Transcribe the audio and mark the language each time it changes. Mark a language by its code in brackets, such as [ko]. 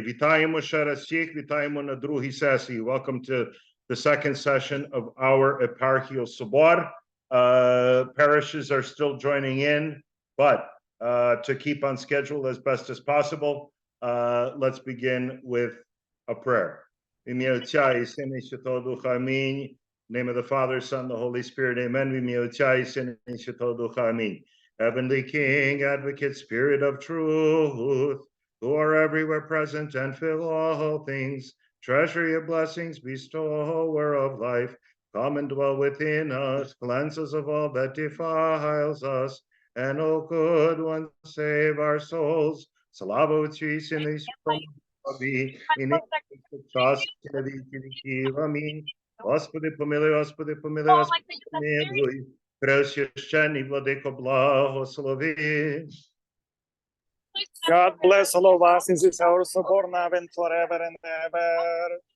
[uk] Вітаємо ще раз всіх, вітаємо на другій сесії. [en] Welcome to the second session of our Eparchial Sobor. Parishes are still joining in, but to keep on schedule as best as possible, let's begin with a prayer. [uk] В ім'я Отця і Сина і Святого Духа, амінь. [en] In the name of the Father, Son, the Holy Spirit, amen. [uk] В ім'я Отця і Сина і Святого Духа, амінь. [en] Heavenly King, Advocate, Spirit of truth, who are everywhere present and fill all things, treasure your blessings, bestower of life, come and dwell within us, cleanse us of all that defiles us, and, O good one, save our souls. [uk] Slava Otцю і Сину і Святому Духові, і нині час і на віки віків. Амінь. Господи, помилуй, Господи, помилуй, Господи, помилуй. Преосвященний владико, благослови. [en] God bless all of us in this our Sobor now and forever and ever.